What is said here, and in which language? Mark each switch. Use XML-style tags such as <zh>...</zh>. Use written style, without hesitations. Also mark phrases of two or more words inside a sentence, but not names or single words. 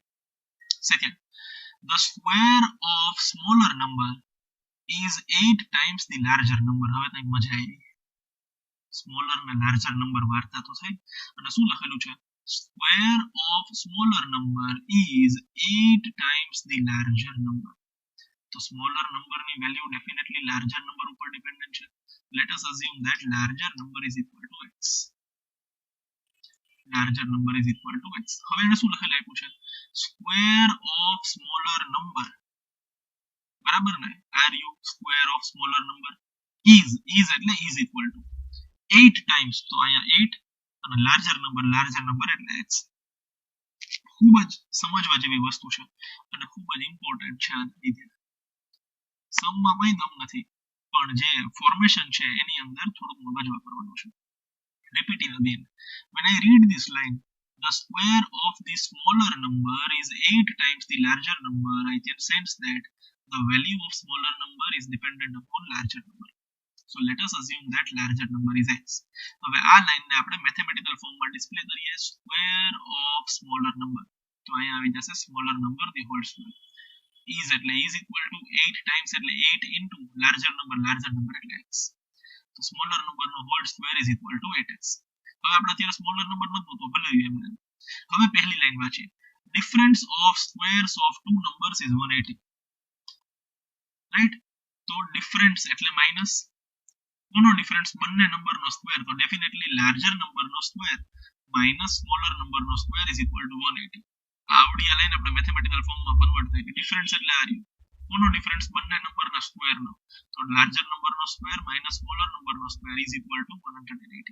<en>Second, the square of smaller number is 8 times the larger number.</en> <gu>હવે તઈ મજા આવી.</gu> <en>smaller ને larger number</en> <gu>વાર્તા તો થઈ અને શું લખેલું છે</gu> <en>square of smaller number is 8 times the larger number. તો smaller number ની value definitely larger number ઉપર dependent છે. Let us assume that larger number is equal to x. Larger number is equal to x.</en> <gu>હવે એને શું લખેલું આપ્યું છે</gu> <en>square of smaller number,</en> <gu>બરાબર ને</gu> <en>ru square of smaller number is એટલે is equal to 8 times,</en> <gu>તો અહીંયા 8 અને</gu> <en>larger number</en> <gu>એટલે x. ખૂબ જ સમજવા જેવી વસ્તુ છે અને ખૂબ જ ઇમ્પોર્ટન્ટ છે. આ રીતે સમમાં કોઈ દમ નથી પણ જે ફોર્મેશન છે એની અંદર થોડું મગજ વાપરવાનું છે.</gu> <en>Repeating again, when I read this line, the square of the smaller number is 8 times the larger number, I can sense that the value of smaller number is dependent upon larger number. So let us assume that larger number is x.</en> <gu>હવે આ લાઈનને આપણે</gu> <en>mathematical form</en> <gu>ડિસ્પ્લે કરીએ</gu> <en>square of smaller number,</en> <gu>તો અહીંયા આવી જશે</gu> <en>smaller number the whole square. is એટલે is equal to 8 times એટલે 8 into larger number એટલે x. તો smaller number નો whole square is equal to 8x.</en> <gu>હવે આપણે અત્યારે</gu> <en>smaller number</en> <gu>નતો તો ભલે એમને. હવે પહેલી લાઈન વાંચીએ.</gu> <en>difference of squares of two numbers is 180.</en> <gu>right? તો difference એટલે minus કોનો ડિફરન્સ બંને નંબરનો સ્ક્વેર, તો ડેફિનેટલી લાર્જર નંબરનો સ્ક્વેર માઈનસ સ્મોલર નંબરનો સ્ક્વેર</gu> <en>is equal to</en> <gu>180. આવડી આ લાઈન આપણે મેથેમેટિકલ ફોર્મમાં કન્વર્ટ થઈ ગઈ. ડિફરન્સ એટલે આ રહ્યું કોનો ડિફરન્સ બંને નંબરના સ્ક્વેરનો, તો લાર્જર નંબરનો સ્ક્વેર માઈનસ સ્મોલર નંબરનો સ્ક્વેર</gu> <en>is equal to</en> <gu>180.</gu>